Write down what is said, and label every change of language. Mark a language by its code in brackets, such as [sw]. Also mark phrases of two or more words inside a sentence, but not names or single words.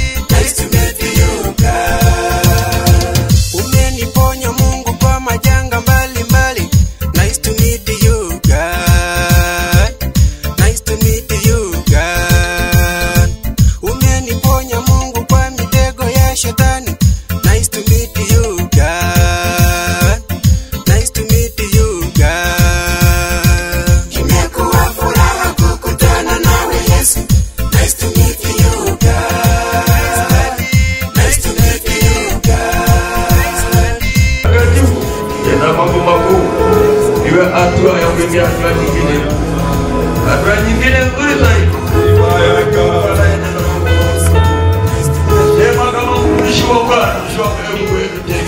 [en] Nice to meet you, God. [sw] Umeniponya Mungu kwa majanga mbalimbali. [en] Nice to meet you, God. Nice to meet you, God. [sw] Umeniponya Mungu kwa mitego ya shetani. [en] Nice to meet you, God. Nice to meet you, girl. [sw] Imekuwa furaha kukutana nawe, Yesu. [en] Nice to meet you, girl. Nice to meet you, girl. [sw] Tena mambo makuu, iwe hatua ya kuingia hatua nyingine. Hatua nyingine nzuri zaidi. Sema kama mtumishi wa Bwana, mtumishi wa Mungu.